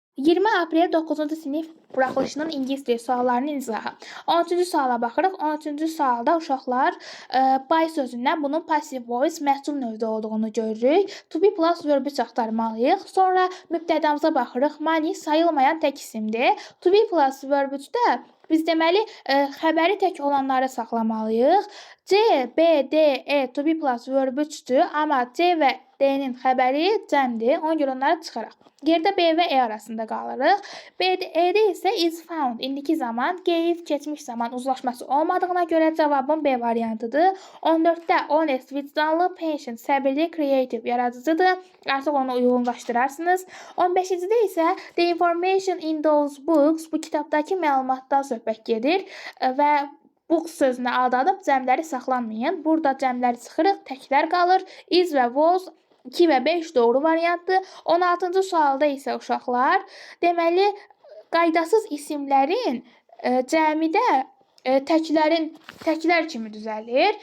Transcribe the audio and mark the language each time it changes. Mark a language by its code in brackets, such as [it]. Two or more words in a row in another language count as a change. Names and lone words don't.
[az] 20 aprel 9-cu sinif buraxılışının ingilis dili suallarının izahı. 13-cü suala baxırıq. 13-cü sualda uşaqlar by sözündən bunun [en] passive voice [az] məhsul növdə olduğunu görürük. [en] To be plus [az] verbi axtarmalıyıq. Sonra mübtədamıza baxırıq. Money sayılmayan tək isimdir. [en] To be plus [az] verbi-də biz deməli xəbəri tək olanları saxlamalıyıq. C, B, D, E [en] to be plus [az] verbi-dir, amma C və D-nin xəbəri cəmdir. Ona görə onları çıxaraq. Yerdə B və E arasında qalırıq. E-də isə [en] is found [az] indiki zaman, gave keçmiş zaman uzlaşması olmadığına görə cavabın B variantıdır. 14-də honest, vicdanlı, patient, səbirli, creative, yaradıcıdır. Artıq onu uyğunlaşdırarsınız. 15-də isə [en] the information in those books [az] bu kitabdakı məlumatdan söhbət gedir və books sözünə aldadıb cəmləri saxlanmayın. Burada cəmləri çıxırıq, təklər qalır. Is və was 2 və 5 doğru variantdır. 16-cı sualda isə uşaqlar, deməli, qaydasız isimlərin cəmidə təklər kimi düzəlir.